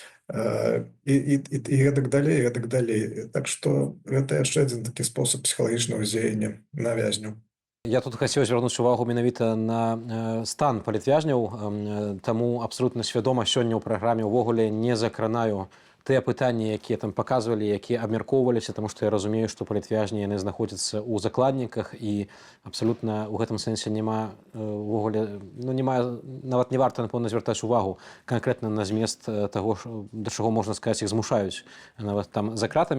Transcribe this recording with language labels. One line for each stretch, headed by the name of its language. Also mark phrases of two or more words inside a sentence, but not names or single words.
Ukrainian: І так далі, і так далі. Так що це ще один такий спосіб психологічного зіяння на в'язню.
Belarusian: Я тут хацеў звярнуць увагу менавіта на стан палітвязняў, таму абсалютна свядома сёння ў праграме ўвогуле не закранаю тыя пытанні, якія там паказвалі, якія абмяркоўваліся, таму што я разумею, што палітвязні яны знаходзяцца ў закладніках і абсалютна ў гэтым сэнсе няма ўвогуле, ну не мае, нават не варта, напэўна, звяртаць увагу канкрэтна на змест таго, да чаго можна сказаць, іх змушаюць нават там за кратамі.